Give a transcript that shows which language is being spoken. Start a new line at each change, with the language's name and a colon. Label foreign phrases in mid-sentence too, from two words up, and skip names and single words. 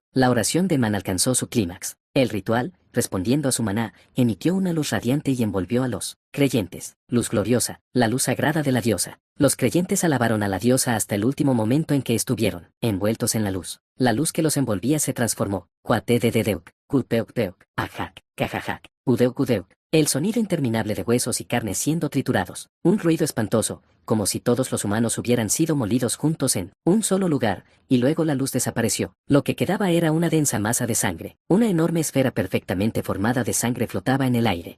Spanish: La oración de Emán alcanzó su clímax. El ritual, respondiendo a su maná, emitió una luz radiante y envolvió a los creyentes. Luz gloriosa, la luz sagrada de la diosa. Los creyentes alabaron a la diosa hasta el último momento en que estuvieron envueltos en la luz. La luz que los envolvía se transformó. Cuatedededeuk, cuteukteuk, ajak, cajajac. Udeuk udeuk. El sonido interminable de huesos y carne siendo triturados. Un ruido espantoso, como si todos los humanos hubieran sido molidos juntos en un solo lugar, y luego la luz desapareció. Lo que quedaba era una densa masa de sangre. Una enorme esfera perfectamente formada de sangre flotaba en el aire.